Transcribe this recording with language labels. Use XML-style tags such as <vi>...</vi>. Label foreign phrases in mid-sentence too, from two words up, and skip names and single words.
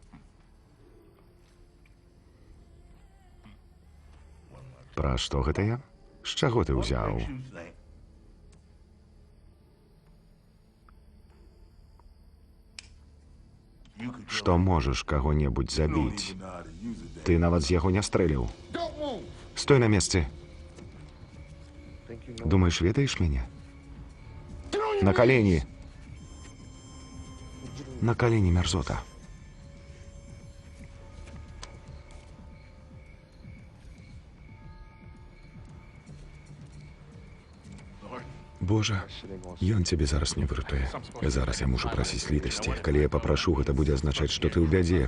<be>Пра што гэта я? З чаго ты ўзяў? Што можаш каго-небудзь забіць? Ты нават з яго не стрэліў. Стой на месцы.</be> <ru>Думаешь, ведаешь меня? На колени. На колени, мерзота.</ru> <be>Божа, ён цябе зараз не выратуе. Зараз я мушу прасіць літасці. Калі я папрашу, гэта будзе азначаць, што ты ў бядзе.</be>